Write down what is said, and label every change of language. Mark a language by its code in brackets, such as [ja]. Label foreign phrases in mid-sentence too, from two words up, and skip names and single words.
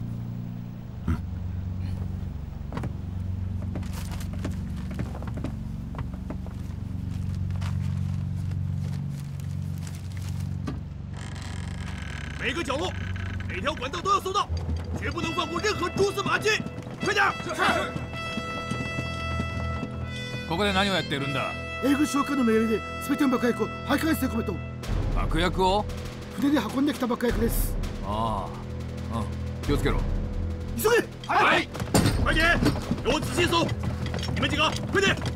[zh] 每个角落、每条管道都要搜到，绝不能放过任何蛛丝馬迹。快点！是。 [ja] ここで何をやっているんだ？英軍将官の命令で全ての爆薬を配管室へ込めと。爆薬を？船で運んできた爆薬です。ああ、気をつけろ。急げ！はい。 [zh] 快点，给我仔细搜！你们几个，快点！